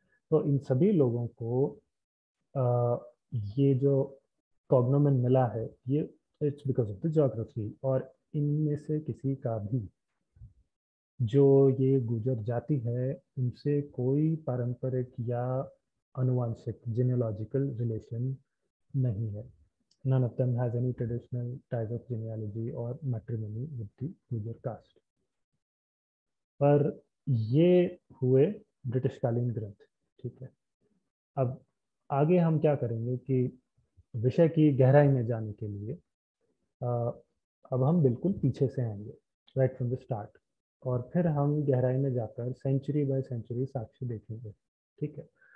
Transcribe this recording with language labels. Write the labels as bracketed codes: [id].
[hi] तो इन सभी लोगों को अ, ये जो कॉग्नोमेन मिला है, ये [en] It's because of the geography. [hi] और इनमें से किसी का भी जो ये गुर्जर जाति है, उनसे कोई पारंपरिक या अनुवांशिक जेनेलॉजिकल रिलेशन नहीं है। [en] None of them has any traditional ties of genealogy or matrimony with the Gujar caste. [hi] पर ये हुए ब्रिटिशकालीन ग्रंथ। ठीक है। अब आगे हम क्या करेंगे कि विषय की गहराई में जाने के लिए अब हम बिल्कुल पीछे से आएंगे, [en] Right from the start. [hi] और फिर हम गहराई में जाकर [en] century by century [hi] साक्ष्य देखेंगे। ठीक है।